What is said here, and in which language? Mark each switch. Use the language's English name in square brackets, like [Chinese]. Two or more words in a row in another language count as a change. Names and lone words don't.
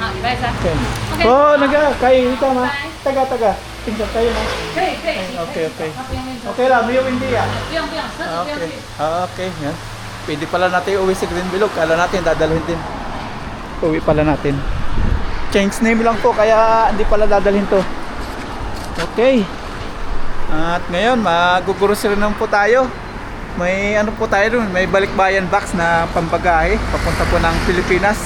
[Chinese] 好，礼拜三。 [English] Okay. Okay. [Filipino] Oh, kayo dito ma. [English] Bye. [Filipino] Taga. Tingnan tayo na. [Chinese] 可以可以。 [English] Okay. [Chinese] 他不用运动。 [Filipino] Okay lang, yung hindi ah. [Chinese] 不用不用，车子不用 [English] Okay. [Chinese] 去。 [Filipino] Okay, yan. Pwede pala natin uwi si Green Bilog. Kala natin dadalhin din. Uwi pala natin. [English] Change name [Filipino] lang po kaya hindi pala dadalhin to. Okay. At ngayon mag-grocery naman po tayo. May ano po tayo dun, may balikbayan box na pambagahe papunta po ng Pilipinas.